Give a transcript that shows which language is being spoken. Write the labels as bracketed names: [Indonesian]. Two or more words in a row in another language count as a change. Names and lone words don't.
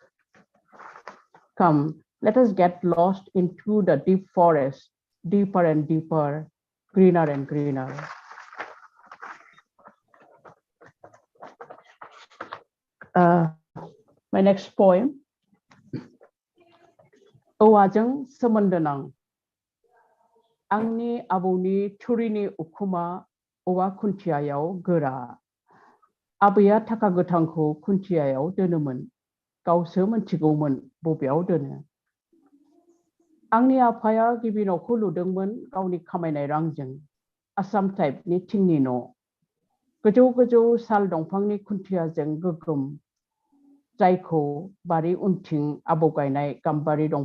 [English] Come, let us get lost into the deep forest, deeper and deeper, greener and greener. My next poem. [Bodo] औवाजों सोमोन्दो नां आंनि आबौनि थुरिनि उखुमा औवा खुन्थियायाव गोरा आबैया थाखा गोथांखौ खुन्थियायाव दोनोमोन गावसो मोनथिगौमोन बबेयाव दोनो आंनि आफाया गिबि न'खौ लुदोंमोन गावनि खामायनाय रांजों आसाम टाइपनि थिंनि न' गोजौ गोजौ साल दंफांनि खुन्थियाजों गोगोम जायखौ बारि उनथिं आबौ गायनाय गाम्बारि